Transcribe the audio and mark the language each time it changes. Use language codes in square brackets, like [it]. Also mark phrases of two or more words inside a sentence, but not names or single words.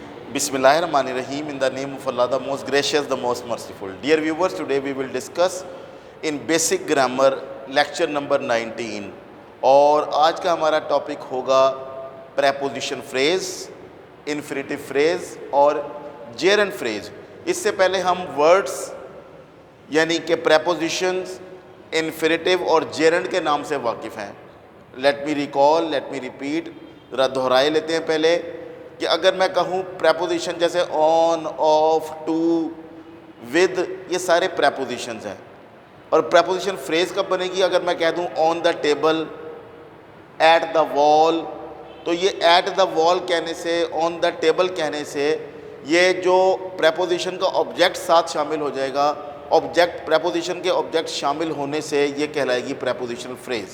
[ar] بسم الله الرحمن الرحيم. [en] In the name of Allah, the most gracious, the most merciful. Dear viewers, today we will discuss in basic grammar lecture number 19 [hi] और आज का हमारा टॉपिक होगा [en] preposition phrase, infinitive phrase और gerund phrase. [hi] इससे पहले हम words यानी कि prepositions, infinitive और gerund के नाम से वाकिफ़ हैं. [en] Let me recall, let me repeat. [hi] ज़रा दोहराए लेते हैं पहले कि अगर मैं कहूँ प्रेपोजिशन जैसे ऑन, ऑफ, टू, विद, ये सारे प्रेपोजिशंस हैं. और [en] preposition phrase [hi] कब बनेगी? अगर मैं कह दूँ [en] on the table, at the wall, [hi] तो ये [en] at the wall [hi] कहने से, [en] on the table [hi] कहने से ये जो प्रेपोजिशन का ऑब्जेक्ट साथ शामिल हो जाएगा, ऑब्जेक्ट प्रेपोजिशन के ऑब्जेक्ट शामिल होने से ये कहलाएगी [en] prepositional phrase.